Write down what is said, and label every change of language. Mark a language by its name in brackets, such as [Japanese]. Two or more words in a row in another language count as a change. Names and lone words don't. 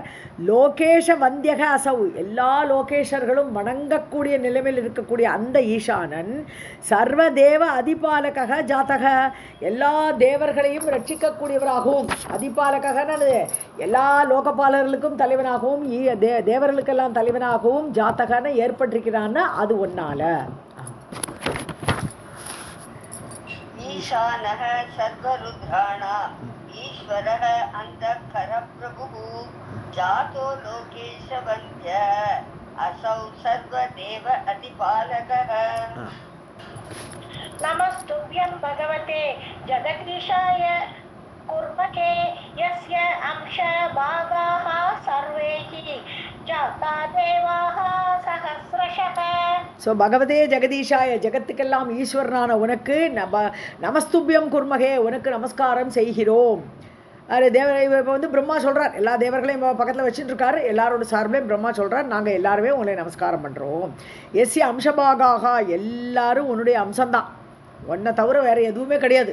[Sanskrit] लोकेश वन्द्यक असौ, [Tamil] எல்லா லோகேஷர்களும் வணங்கக்கூடிய நிலைமையில் இருக்கக்கூடிய அந்த ஈசானன். [Sanskrit] सर्वदेव अधिपालक जातक, [Tamil] எல்லா தேவர்களையும் ரட்சிக்கக்கூடியவராகவும், அதிபாலகன்னு எல்லா லோகபாலர்களுக்கும் தலைவனாகவும் தேவர்களுக்கெல்லாம் தலைவனாகவும் ஜாத்தகன்னு ஏற்பட்டிருக்கிறான்னு அது ஒன்னால. [Sanskrit] ईशानः सर्वरुद्राणाम् ईश्वरः अन्तःकर प्रभुः जातो लोकेशवन्द्य असौ सर्वदेव अधिपालकः. नमस्तुभ्यं भगवते जगदीशाय कुर्मके यस्य अंशभागाः सर्वे जाता देवाः सहस्रशः. [Tamil] ஸோ [Sanskrit] भगवते जगदीशाय, [Tamil] ஜெகத்துக்கெல்லாம் ஈஸ்வரனான உனக்கு [Sanskrit] नमस्तुभ्यं कुर्मके, [Tamil] உனக்கு நமஸ்காரம் செய்கிறோம். அது இப்போ பிரம்மா சொல்கிறார், எல்லா தேவர்களையும் பக்கத்தில் வச்சுட்டு இருக்காரு, எல்லாரோட சார்பிலையும் பிரம்மா சொல்கிறார், நாங்கள் எல்லாருமே உங்களை நமஸ்காரம் பண்ணுறோம். [Sanskrit] यस्य अंशभागाः, [Tamil] எல்லாரும் உன்னுடைய அம்சம்தான், ஒன்றை தவிர வேறு எதுவுமே கிடையாது.